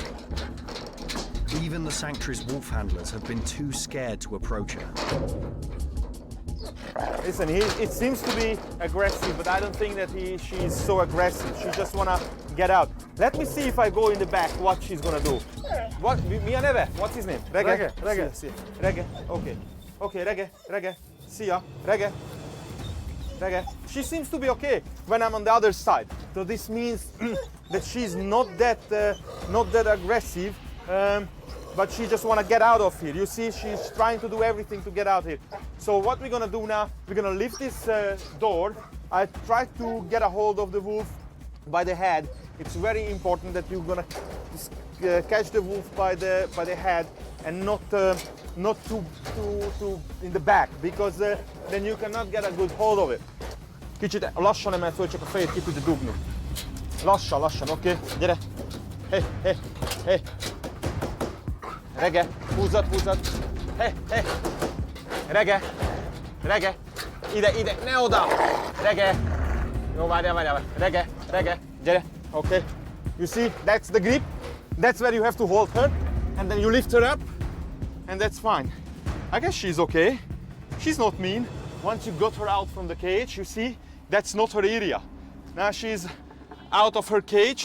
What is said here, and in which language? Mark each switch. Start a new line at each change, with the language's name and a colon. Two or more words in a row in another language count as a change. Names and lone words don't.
English: Even the sanctuary's wolf handlers have been too scared to approach her. Listen, it seems to be aggressive, but I don't think that she's so aggressive. She just wanna get out. Let me see if I go in the back what she's gonna do. What?
Hungarian: Mia neve?
English: What's his name? Rege? Rege. See. Rege. Okay. Okay, Rege. Rege. See ya. Rege. Rege. She seems to be okay when I'm on the other side. So this means that she's not that aggressive, but she just wanna get out of here. You see, she's trying to do everything to get out here. So what we're gonna do now, we're gonna lift this door. I try to get a hold of the wolf by the head. It's very important that you're gonna catch the wolf by the head and not too in the back, because then you cannot get a good hold of it.
Hungarian: Kicsit lassan emel föl, csak a fejét ki tudja dugni. Lassan, oké? Okay? Gyere! Hey! Rege! Húzzad! Hey! Rege! Ide! Ne oda! Rege! Jó, várjál! Rege! Gyere!
English: Okay. You see, that's the grip. That's where you have to hold her, and then you lift her up, and that's fine. I guess she's okay. She's not mean. Once you got her out from the cage, you see, that's not her area. Now she's out of her cage.